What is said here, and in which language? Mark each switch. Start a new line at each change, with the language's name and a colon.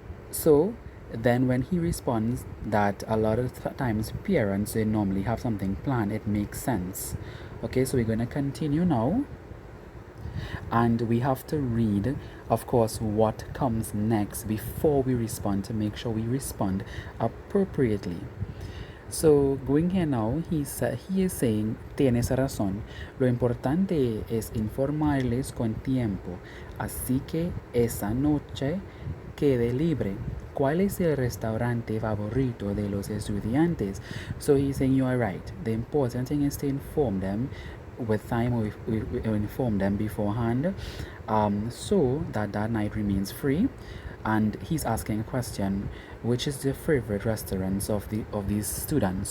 English: So then when he responds that a lot of times parents, they normally have something planned, it makes sense. Okay, so we're going to continue now, and we have to read, of course, what comes next before we respond to make sure we respond appropriately. So going here now, he is saying,
Spanish: tienes razón, lo importante es informarles con tiempo, así que esa noche quede libre. ¿Cuál es el restaurante favorito de los estudiantes?
English: So he's saying you are right. The important thing is to inform them with time, or we inform them beforehand, so that night remains free. And he's asking a question, which is the favorite restaurants of these students.